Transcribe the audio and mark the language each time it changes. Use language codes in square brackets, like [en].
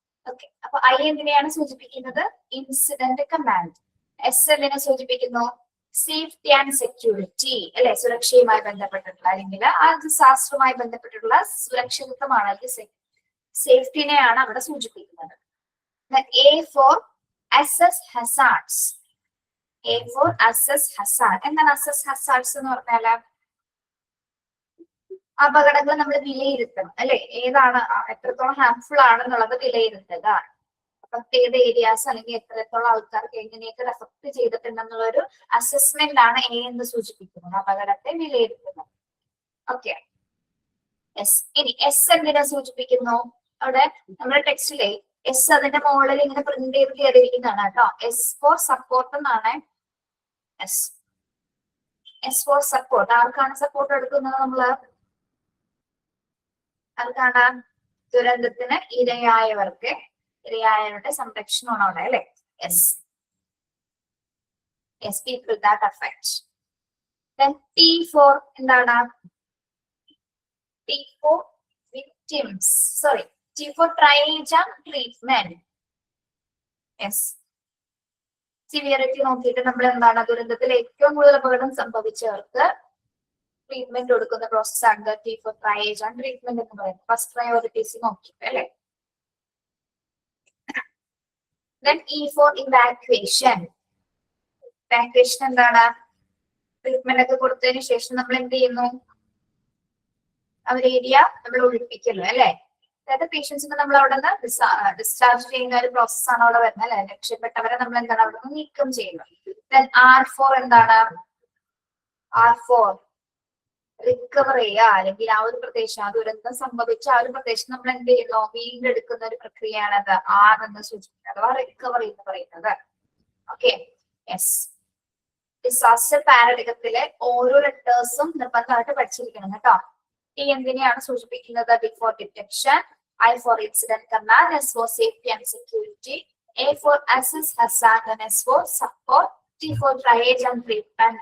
[ml] Okay, അപ്പൊ I എന്തിനെയാണ് സൂചിപ്പിക്കുന്നത്? Incident command. എസ് എന്തിനെ സൂചിപ്പിക്കുന്നു? സേഫ്റ്റി ആൻഡ് സെക്യൂരിറ്റി അല്ലെ. സുരക്ഷയുമായി ബന്ധപ്പെട്ടിട്ടുള്ള അല്ലെങ്കിൽ ആ ഡിസാസ്റ്ററുമായി ബന്ധപ്പെട്ടിട്ടുള്ള സുരക്ഷിതത്വമാണ് അല്ലെങ്കിൽ സേഫ്റ്റിനെയാണ് അവിടെ സൂചിപ്പിക്കുന്നത്. [en] A for assess hazards. A for assess hazard. [ml] എന്താണ് [en] assess hazards [ml] എന്ന് പറഞ്ഞാല്? അപകടങ്ങൾ നമ്മൾ വിലയിരുത്തണം അല്ലെ, ഏതാണ് എത്രത്തോളം ഹാംഫുൾ ആണെന്നുള്ളത് വിലയിരുത്തുക. പ്രത്യേക ഏരിയാസ് അല്ലെങ്കിൽ എത്രത്തോളം ആൾക്കാർക്ക് എങ്ങനെയൊക്കെ എഫക്ട് ചെയ്തിട്ടുണ്ടെന്നുള്ള ഒരു അസസ്മെന്റ് ആണ് എ എന്ന് സൂചിപ്പിക്കുന്നത്, അപകടത്തെ വിലയിരുത്തുന്നത്. Okay, S. ഇനി എസ് എന്തിനെ സൂചിപ്പിക്കുന്നു? അവിടെ നമ്മുടെ ടെക്സ്റ്റിലെ എസ് അതിന്റെ മുകളിൽ ഇങ്ങനെ പ്രിന്റ് ചെയ്ത് കയറിയിരിക്കുന്നതാണ് കേട്ടോ. എസ് ഫോർ സപ്പോർട്ട് എന്നാണ്. S four support. ആർക്കാണ് സപ്പോർട്ട് എടുക്കുന്നത് നമ്മള്? ആർക്കാണ്? ദുരന്തത്തിന് ഇരയായവർക്ക്, ഇരയായവരുടെ സംരക്ഷണമാണ് അവിടെ അല്ലെ. [en] Yes, yes, people that affect. T for [ml] എന്താണ്? [en] T for victims. Sorry, T for triage and treatment. Yes. [ml] Severity നോക്കിയിട്ട് നമ്മൾ എന്താണ് ദുരന്തത്തിൽ ഏറ്റവും കൂടുതൽ അപകടം സംഭവിച്ചവർക്ക് ട്രീറ്റ്മെന്റ് കൊടുക്കുന്ന പ്രോസസ് ആണ് T four triage and treatment എന്ന് പറയുന്നത്. ഫസ്റ്റ് പ്രയോറിറ്റീസ് നോക്കിയിട്ട് അല്ലെ. [en] Then E for evacuation. Evacuation [ml] എന്താണ്? ട്രീറ്റ്മെന്റ് ഒക്കെ കൊടുത്തതിന് ശേഷം നമ്മൾ എന്ത് ചെയ്യുന്നു? അവർ ഏരിയ നമ്മൾ ഒഴിപ്പിക്കല്ലോ അല്ലെ. അതായത് പേഷ്യൻസിനെ നമ്മൾ അവിടെ നിന്ന് ഡിസ്ചാർജ് ചെയ്യുന്ന ഒരു പ്രോസസ് ആണ് അവിടെ വരുന്നത് അല്ലെ. രക്ഷപ്പെട്ടവരെ നമ്മൾ എന്താണ് അവിടെ നിന്ന് നീക്കം ചെയ്യുന്നത്. [en] Then R4 [ml] എന്താണ്? R4 റിക്കവർ ചെയ്യുക, അല്ലെങ്കിൽ ആ ഒരു പ്രദേശം, ആ ദുരന്തം സംഭവിച്ച ആ ഒരു പ്രദേശം നമ്മൾ എന്ത് ചെയ്യുന്നു? വീണ്ടെടുക്കുന്ന ഒരു പ്രക്രിയയാണ് അത് R എന്ന് സൂചിപ്പിക്കുന്നത്, അഥവാ റിക്കവറി എന്ന് പറയുന്നത്. Okay, yes. ഡിസാസ്റ്റർ പാരഡിഗത്തിലെ ഓരോ ലെറ്റേഴ്സും നിർബന്ധമായിട്ട് പഠിച്ചിരിക്കണം കേട്ടോ. ടി എന്തിനെയാണ് സൂചിപ്പിക്കുന്നത്? [en] Before detection. I for incident command. S for safety and security. A for assess hazard and S for support. T for triage and treatment.